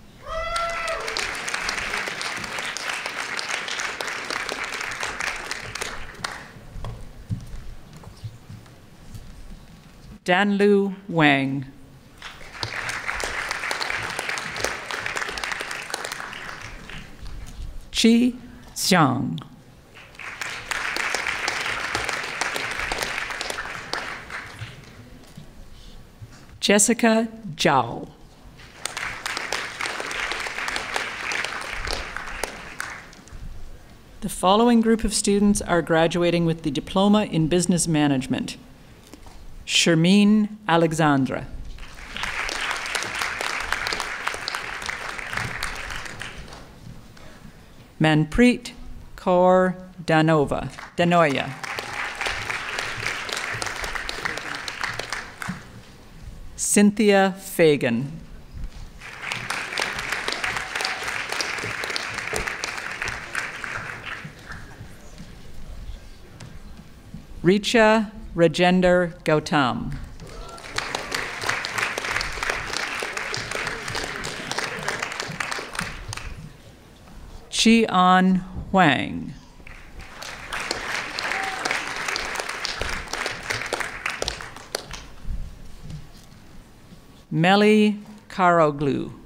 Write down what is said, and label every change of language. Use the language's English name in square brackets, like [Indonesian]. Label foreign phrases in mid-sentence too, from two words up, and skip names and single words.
[English] Danlu Wang. Chi Xiang. Jessica Zhao. The following group of students are graduating with the Diploma in Business Management. Shermeen Alexandra. Manpreet Kaur Danoya. Cynthia Fagan. Richa Rajender Gautam. Chi-An Huang. Meli Karoglu.